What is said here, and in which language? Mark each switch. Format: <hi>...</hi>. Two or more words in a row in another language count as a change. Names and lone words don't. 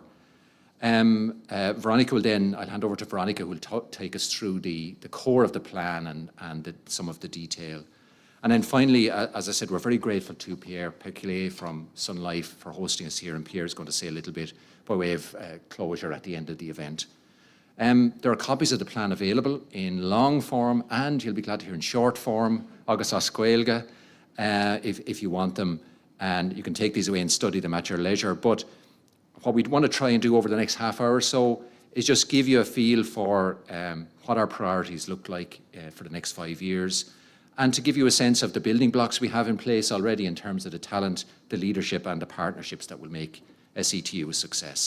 <en>Veronica will then, I'll hand over to Veronica, who will take us through the core of the plan and some of the detail. And then finally, as I said, we're very grateful to Pierre Peculier from Sun Life for hosting us here, and Pierre is going to say a little bit by way of closure at the end of the event. There are copies of the plan available in long form, and you'll be glad to hear in short form,</en> <ga>agus as Gaeilge,</ga> <en>if you want them, and you can take these away and study them at your leisure. But what we'd want to try and do over the next half hour or so is just give you a feel for what our priorities look like for the next 5 years, and to give you a sense of the building blocks we have in place already in terms of the talent, the leadership and the partnerships that will make SETU a success.</en>